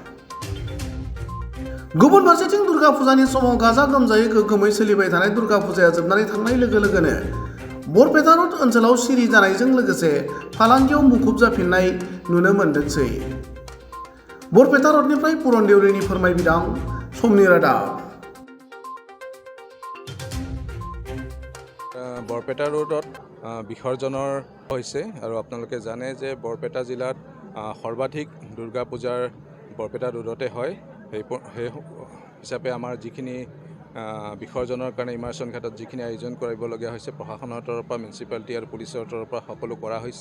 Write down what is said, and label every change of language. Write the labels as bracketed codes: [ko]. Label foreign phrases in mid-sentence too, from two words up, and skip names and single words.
[brx] गुबुन फारसेथिं दुर्गा फुजानि समाव गाजा गोमजायै गोग्गोमै सोलिबाय थानाय दुर्गा फुजाया जोबनानै थांनाय लोगो लोगोनो बरपेटा रड ओनसोलाव सिरि जानायजों लोगोसे फालांगियाव मुखुब जाफिननाय नुनो मोन्दोंसै। बरपेटा रडनिफ्राय पुरन देउरिनि फोरमायबिदां समनि रादाब। [as] বৰপেটা ৰোডত বিসৰ্জনৰ হৈছে আৰু আপোনালোকে জানে যে বৰপেটা জিলাত সৰ্বাধিক দুৰ্গা পূজাৰ বৰপেটা ৰোডতে হয়। সেই হিচাপে আমাৰ যিখিনি বিসৰ্জনৰ কাৰণে ইমাৰ্চন ঘাটত যিখিনি আয়োজন কৰিবলগীয়া হৈছে প্ৰশাসনৰ তৰফৰ পৰা মিউনিচিপালিটি আৰু পুলিচৰ তৰফৰ পৰা সকলো কৰা হৈছে।